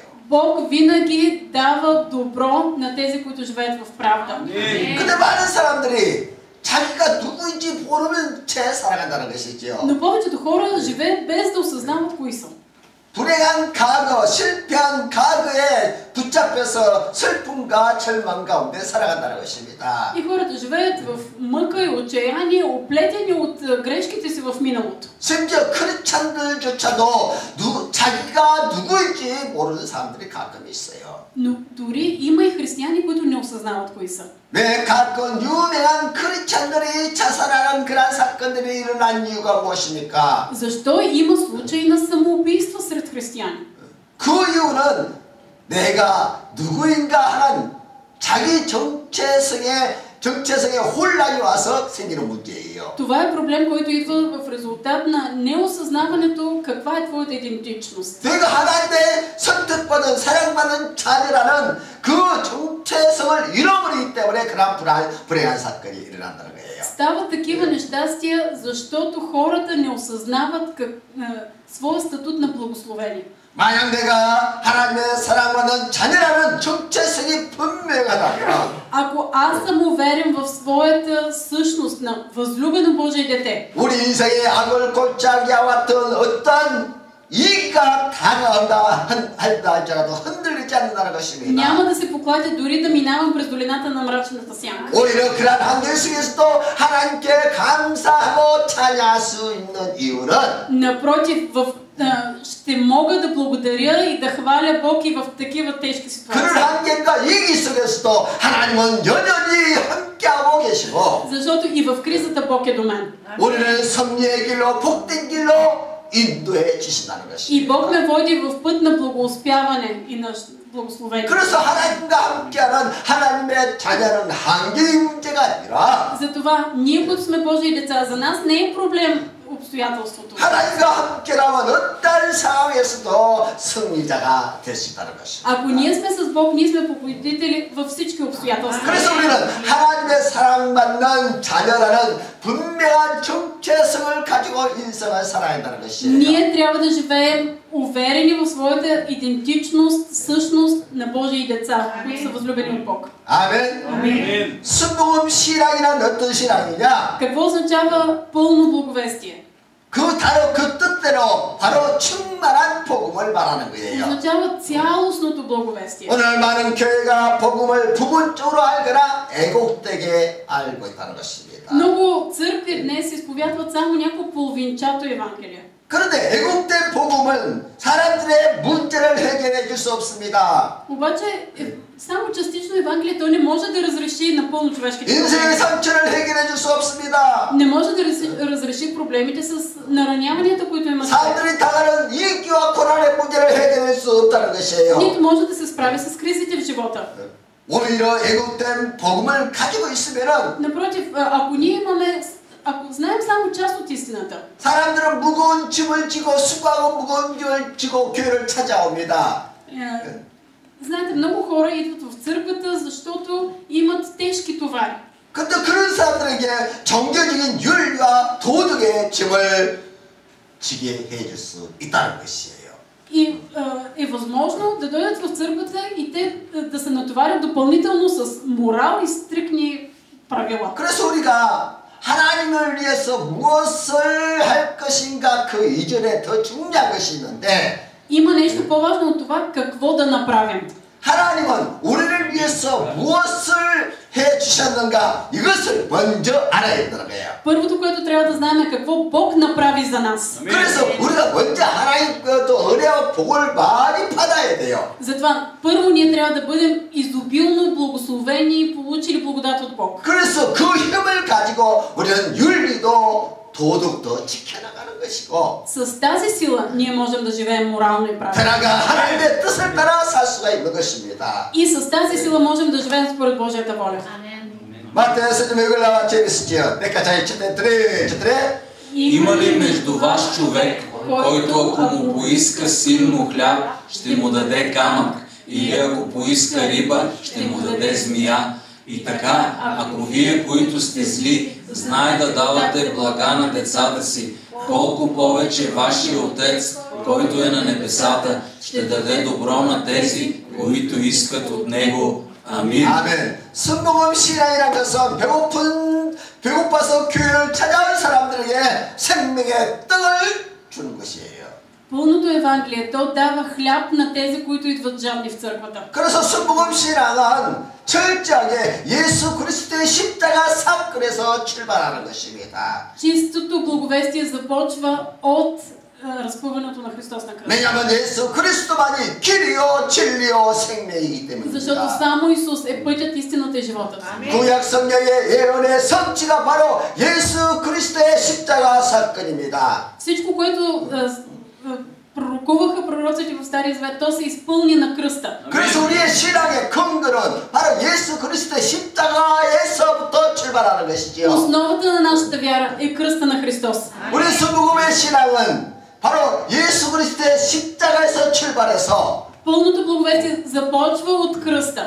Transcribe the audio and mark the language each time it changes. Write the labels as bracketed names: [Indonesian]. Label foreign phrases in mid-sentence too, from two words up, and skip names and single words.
[Bulgarian] Бог винаги дава добро на тези, които живеят в правда. [Korean] 근데 많은 사람들이 자기가 누구인지 모르는 채 살아간다는 것이죠. [Bulgarian] Но повечето хора живеят без да осъзнават кои са. [Korean] 불행한 과거, 실패한 과거에 붙잡혀서 슬픔과 절망 가운데 살아간다는 것입니다. [Bulgarian] И хората живеят в мъка и отчаяние, оплетени от грешките си в миналото. [Korean] 심지어 크리스찬들조차도 자기가 누구인지 모르는 사람들이 가끔 있어요. [Bulgarian] Но дори има и християни, които не осъзнават кои са. [Korean] 왜 가끔 유명한 크리스찬들이 자살하는 그런 사건들이 일어난 이유가 무엇입니까? [Bulgarian] Защо има случаи на самоубийство сред християни? [Korean] 그 이유는 내가 누구인가 하는 자기 정체성에 혼란이 와서 생기는 문제예요. [Bulgarian] Това е проблем, който идва в резултат на неосъзнаването каква е твоята идентичност. [Korean] 내가 하나님의 선택받은 사랑받는 자녀라는 그 정체성을 잃어버리기 때문에 그런 불행한 사건이 일어난다는 거예요. [Bulgarian] Стават такива нещастия, защото хората не осъзнават своя статут на благословение. [Korean] 만약 내가 하나님의 사랑받는 자녀라는 정체성이 분명하다면 [Bulgarian] Ако аз съм уверен в своята същност на възлюбено Божие дете, [Korean] 우리 인생의 악을 골짜기와 같은 어떤 이익과 다가온다 할지라도 흔들리지 않는다는 것입니다. [Bulgarian] няма да се покладя дори да минавам през долината на мрачната сянка. [Korean] 오히려 그러한 환경 속에서도 하나님께 감사하고 찬양할 수 있는 이유는 [Bulgarian] Напротив, ще мога да благодаря и да хваля Бог и в такива тежки ситуации. [Korean] 그런 환경과 위기 속에서도 하나님은 여전히 함께하고 계시고 [Bulgarian] Защото и в кризата Бог е до мен. [Korean] 우리는 승리의 길로 복된 길로 인도해 주신다는 것입니다. [Bulgarian] И Бог ме води в път на благоуспяване и на благословение. [Korean] 그래서 하나님과 함께하는 하나님의 자녀는 환경의 문제가 아니라 [Bulgarian] Затова ние, които сме Божии деца, за нас не е проблем обстоятелството. [Korean] 하나님과 함께라면 어떤 상황에서도 승리자가 될 수 있다는 것입니다. [Bulgarian] Ако ние сме с Бог, ние сме победители във всички обстоятелства. [Korean] 그래서 우리는 하나님의 사랑받는 자녀라는 분명한 정체성을 가지고 인생을 살아야 한다는 것이에요. [Bulgarian] Ние трябва да живеем уверени в своята идентичност, същност на Божии деца, които са възлюбени от Бог. [Korean] 아멘. [Bulgarian] Амин. [Korean] 순복음 신앙이란 어떤 신앙이냐? [Bulgarian] Какво означава пълно благовестие? [Korean] 그 뜻대로 바로 충만한 복음을 말하는 거예요. [Bulgarian] Означава цялостното благовестие. [Korean] 오늘 많은 교회가 복음을 부분적으로 알거나 애곡되게 알고 있다는 것입니다. [Bulgarian] Много църкви днес изповядват само някакво половинчато Евангелие. [Korean] 그런데 애곡된 복음은 사람들의 문제를 해결해 줄 수 없습니다. [Bulgarian] Обаче само частично Евангелие, то не може да разреши напълно човешките [Korean] 인생의 [Bulgarian] проблеми. [Korean] 상처를 해결해 줄 수 없습니다. [Bulgarian] Не може да разреши проблемите с нараняванията, които имат. [Korean] 사람들이 당하는 인기와 고난의 문제를 해결할 수 없다는 것이에요. [Bulgarian] Нито може да се справи с кризите в живота. [Korean] 오히려 애곡된 복음을 가지고 있으면은 [Bulgarian] Напротив, ако знаем само част от истината, [Korean] 사람들은 무거운 짐을 지고 수고하고 무거운 짐을 지고 교회를 찾아옵니다. [Bulgarian] знаете, много хора идват в църквата, защото имат тежки товари. [Korean] 근데 그런 사람들에게 종교적인 윤리와 도덕의 짐을 지게 해줄 수 있다는 것이에요. [Bulgarian] И е възможно да дойдат в църквата и те да се натоварят допълнително с морал и стрикни правила. [Korean] 그래서 우리가 하나님을 위해서 무엇을 할 것인가 그 이전에 더 중요한 것이 있는데 [Bulgarian] Има нещо по-важно от това какво да направим. [Korean] 하나님은 우리를 위해서 무엇을 해 주셨는가 이것을 먼저 알아야 된다는 거예요. [Bulgarian] Първото, което трябва да знаем е какво Бог направи за нас. [Korean] 그래서 우리가 먼저 하나님 또 은혜와 복을 많이 받아야 돼요. [Bulgarian] Затова първо ние трябва да бъдем изобилно благословени и получили благодат от Бог. [Korean] 그래서 그 힘을 가지고 우리는 윤리도 도덕도 지켜나가는 것이고 [Bulgarian] С тази сила ние можем да живеем морално и правилно. [Korean] 변화가 하나님의 뜻을 따라 살 수가 있는 것입니다. [Bulgarian] И с тази сила можем да живеем според Божията воля. [Korean] 마태에서 좀 읽으려면 재밌었죠. 내가 잘 четете. [Bulgarian] Има ли между вас човек, който ако му поиска силно хляб, ще му даде камък, или ако поиска риба, ще му даде змия? И така, ако вие, които сте зли, знае да давате блага на децата си, колко повече вашия Отец, който е на небесата, ще даде добро на тези, които искат от Него. [Korean] 아멘. 아멘. 순복음 신앙이라는 것은 배고파서 교회를 찾아온 사람들에게 생명의 떡을 주는 것이에요. [Bulgarian] Пълното Евангелие, то дава хляб на тези, които идват жадни в църквата. [Korean] 그래서 순복음 신앙은 철저하게 예수 그리스도의 십자가 사건에서 출발하는 것입니다. [Bulgarian] Чистото благовестие започва от разпъването на Христос на кръста. [Korean] 왜냐하면 예수 그리스도만이 길이요 진리요 생명이기 [Bulgarian] Защото [Korean] 때문입니다. [Bulgarian] само Исус е пътят, истината и животът. [Korean] 구약 성경의 예언의 성취가 바로 예수 그리스도의 십자가 사건입니다. [Bulgarian] Всичко, което пророкуваха пророците в Стария Завет, то се изпълни на кръста. [Korean] 그래서 우리의 신앙의 근거는 바로 예수 그리스도의 십자가에서부터 출발하는 것이지요. [Bulgarian] Основата на нашата вяра е кръста на Христос. [Korean] 우리 순복음의 신앙은 바로 예수 그리스도의 십자가에서 출발해서 [Bulgarian] Пълното благовестие започва от кръста.